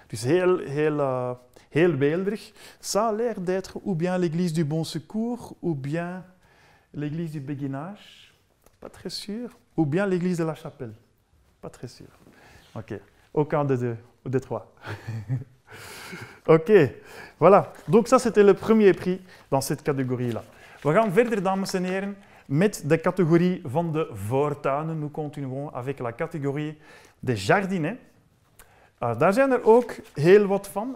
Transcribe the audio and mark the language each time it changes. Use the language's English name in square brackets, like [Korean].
[Dutch] Dus heel weelderig. [French] Ça a l'air d'être ou bien l'église du Bon Secours, ou bien l'église du Béguinage, pas très sûr, ou bien l'église de la Chapelle, pas très sûr. Ok, aucun des deux ou des trois. Ok, voilà. Donc ça, c'était le premier prix dans cette catégorie-là. [Dutch] We gaan verder, dames en heren, met de categorie van de voortuinen. [French] Nous continuons avec la catégorie des jardinets. [Dutch] Daar zijn er ook heel wat van.